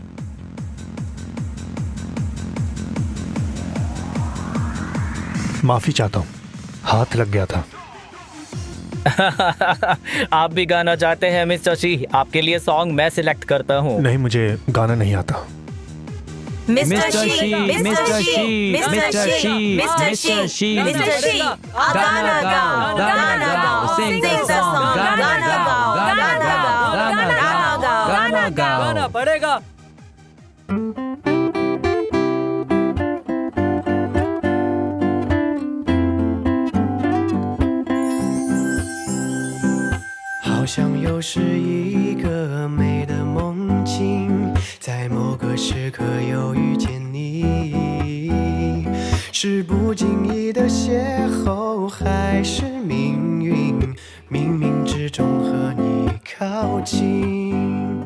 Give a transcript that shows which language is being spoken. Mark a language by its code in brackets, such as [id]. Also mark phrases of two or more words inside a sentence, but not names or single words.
[hi] माफी चाहता हूँ, हाथ लग गया था। आप भी गाना चाहते हैं मिस्टर शी? आपके लिए सॉन्ग मैं सिलेक्ट करता हूँ। नहीं, मुझे गाना नहीं आता। मिस्टर शी, मिस्टर शी, मिस्टर शी, मिस्टर शी, मिस्टर शी, गाना गाओ, गाना गाओ, [en] sing the song, [hi] गाना गाओ, गाना गाओ, गाना गाओ, गाना गाओ। गाना पड़ेगा। [zh] 好像又是一个美的梦境，在某个时刻又遇见你，是不经意的邂逅，还是命运冥冥之中和你靠近？